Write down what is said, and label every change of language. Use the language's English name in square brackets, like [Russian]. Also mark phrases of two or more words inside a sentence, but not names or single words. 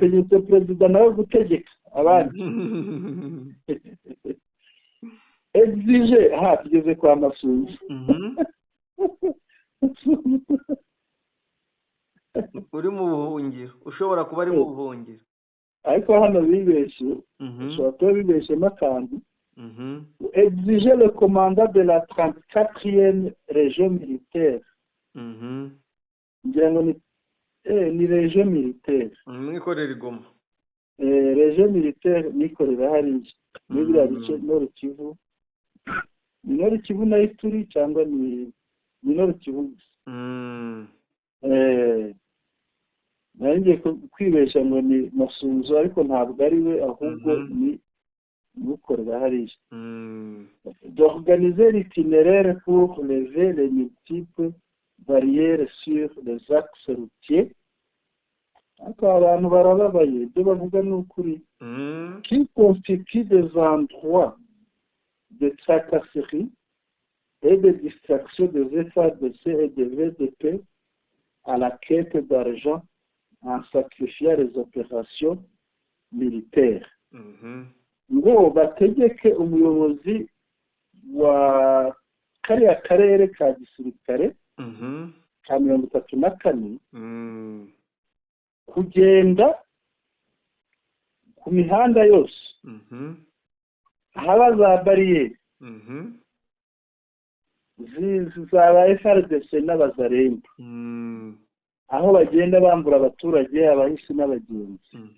[Kinyarwanda] bategetse perezida nawe gutegeka abandi. Exige, tugeze kwa Masunzu. Uri mu buhungiro, ushobora kuba ari mu buhungiro, ariko hano bibeshye, ushobora kuba bibeshemo akantu. [French] Exiger le commandant de la 34e région militaire. [Kinyarwanda] Ngira ngo ni [French] région militaire. [Kinyarwanda] Mwikorera Goma. [French] Région militaire [Kinyarwanda] nikorera hariya. Ni biriya bice Nord Kivu. Ni Nord Kivu nayo turi cyangwa ni Nord Kivu. Nanjye kwibeshya ngo ni Masunzu, ariko ntabwo ari we, ahubwo ni gukorera hariya. [French] D'organiser l'itinéraire pour lever les multiples barrières sur les axes routiers. [Kinyarwanda] Ariko abantu barababaye, ibyo bavuga ni ukuri, [French] qui constituent des endroits de tracasserie et de distraction des FARDC et des VDP à la quête d'argent en sacrifiant les opérations militaires. [Kinyarwanda] Ngo bategeke umuyobozi wa kariya karere ka gisirikare ka 34 kugenda ku mihanda yose haba za bariyeri, zaba FRDC n'abazaremba aho bagenda bambura abaturage abahisi n'abagenzi